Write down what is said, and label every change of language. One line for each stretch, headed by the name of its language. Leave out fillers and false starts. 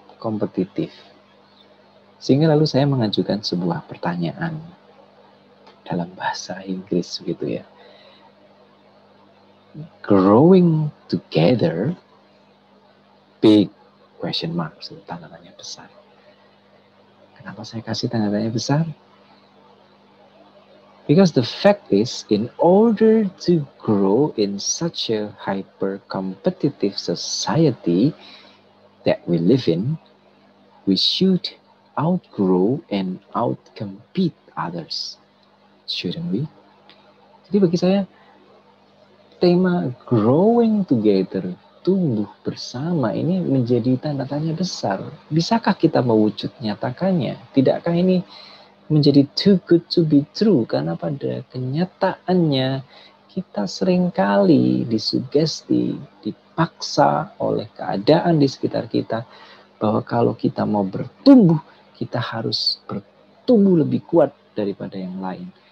Indonesian: kompetitif. Sehingga lalu saya mengajukan sebuah pertanyaan dalam bahasa Inggris gitu ya.
English: Growing together, big question mark, tanda tanya besar.
Indonesian: Kenapa saya kasih tanda tanya besar?
English: Because the fact is, in order to grow in such a hyper-competitive society that we live in, we should outgrow and outcompete others. Shouldn't we?
Indonesian: Jadi bagi saya, tema growing together, tumbuh bersama, ini menjadi tanda tanya besar. Bisakah kita mewujud nyatakannya? Tidakkah ini menjadi too good to be true? Karena pada kenyataannya kita seringkali disugesti, dipaksa oleh keadaan di sekitar kita bahwa kalau kita mau bertumbuh, kita harus bertumbuh lebih kuat daripada yang lain.